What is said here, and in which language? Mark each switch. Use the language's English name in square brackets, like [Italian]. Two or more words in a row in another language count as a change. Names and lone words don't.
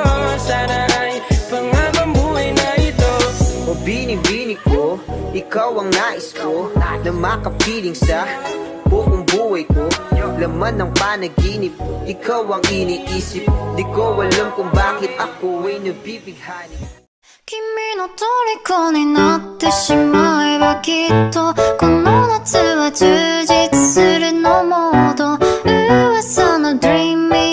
[Filipino] Sana ay panghabang buhay na ito. O bini-bini ko, ikaw ang nais ko na makapiling sa buong buhay ko. Laman ng panaginip, ikaw ang iniisip. Di ko alam kung bakit ako ay nabibighani. [Japanese] 君の虜になってしまえばきっとこの夏は充実するのモード噂の Dream